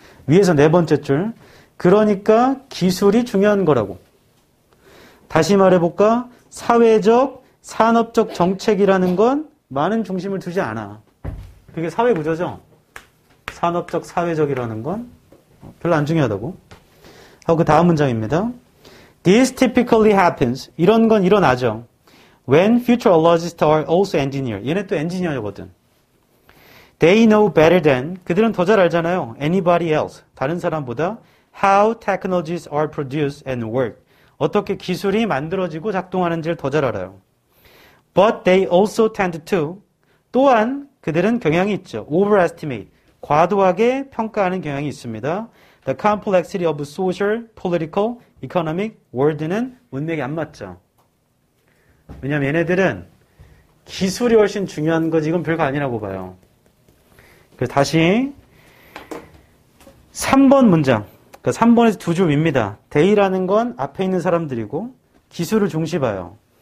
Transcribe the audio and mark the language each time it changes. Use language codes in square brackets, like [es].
[ko] 위에서 4번째 줄. 그러니까 기술이 중요한 거라고. 다시 말해볼까? 사회적, 산업적 정책이라는 건 많은 중심을 두지 않아. 그게 사회 구조죠. 산업적, 사회적이라는 건 별로 안 중요하다고. 하고 그 다음 문장입니다. [en] This typically happens. [ko] 이런 건 일어나죠. [en] When futurologists are also engineer. [ko] 얘네 또 엔지니어거든. [en] They know better than. [ko] 그들은 더 잘 알잖아요. [en] Anybody else. [ko] 다른 사람보다 [en] how technologies are produced and work. [ko] 어떻게 기술이 만들어지고 작동하는지를 더 잘 알아요. [en] But they also tend to. [ko] 또한 그들은 경향이 있죠. [en] Overestimate. [ko] 과도하게 평가하는 경향이 있습니다. [en] The complexity of social, political, economic world는 [ko] 문맥이 안 맞죠. 왜냐면 얘네들은 기술이 훨씬 중요한 거지 이건 별거 아니라고 봐요. 그래서 다시 3번 문장. 그러니까 3번에서 두 줄 밉니다. They라는 건 앞에 있는 사람들이고 기술을 중시 봐요.